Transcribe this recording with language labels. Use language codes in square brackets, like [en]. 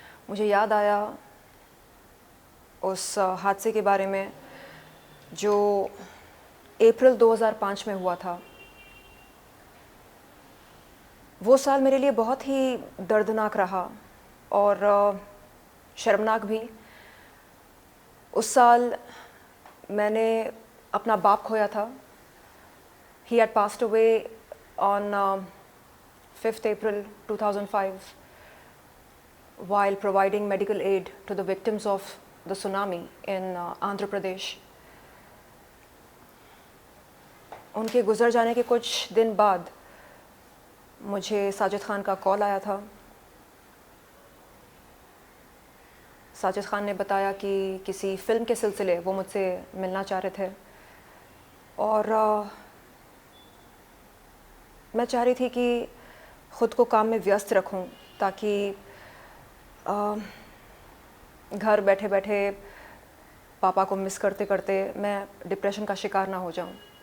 [hi] मुझे याद आया उस हादसे के बारे में जो अप्रैल 2005 में हुआ था। वो साल मेरे लिए बहुत ही दर्दनाक रहा और शर्मनाक भी। उस साल मैंने अपना बाप खोया था। [en] He had passed away on 5th April 2005 while providing medical aid to the victims of the tsunami in Andhra Pradesh. [hi] उनके गुज़र जाने के कुछ दिन बाद मुझे साजिद ख़ान का कॉल आया था। साजिद ख़ान ने बताया कि किसी फ़िल्म के सिलसिले वो मुझसे मिलना चाह रहे थे और मैं चाह रही थी कि ख़ुद को काम में व्यस्त रखूं ताकि घर बैठे बैठे पापा को मिस करते करते मैं डिप्रेशन का शिकार ना हो जाऊं।